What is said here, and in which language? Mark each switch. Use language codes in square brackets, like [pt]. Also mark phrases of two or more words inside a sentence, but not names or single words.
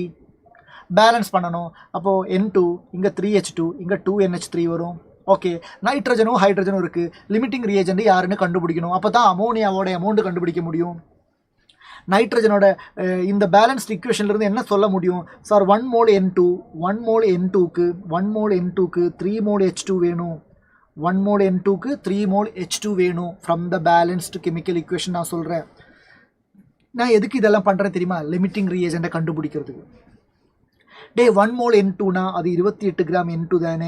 [ta] பேலன்ஸ் பண்ணணும். அப்போது N2 இங்கே 3H2, இங்கே 2NH3 வரும். ஓகே, நைட்ரஜனும் ஹைட்ரஜனும் இருக்குது. [en] limiting reagent [ta] யாருன்னு கண்டுபிடிக்கணும். அப்போ தான் அமோனியாவோட அமௌண்ட் கண்டுபிடிக்க முடியும். நைட்ரஜனோட இந்த [en] balanced equation [ta] என்ன சொல்ல முடியும் சார்? [en] 1 mole N2 1 mole N2க்கு 3 mole H2 வேணும். 1 mole N2க்கு 3 mole H2 வேணும் from the balanced chemical equation [ta] நான் சொல்கிறேன். நான் எதுக்கு இதெல்லாம் பண்ணுறேன் தெரியுமா? [en] limiting reagent [ta] கண்டுபிடிக்கிறதுக்கு. 1 mole N2னா அது 28 கிராம் N2 தானே?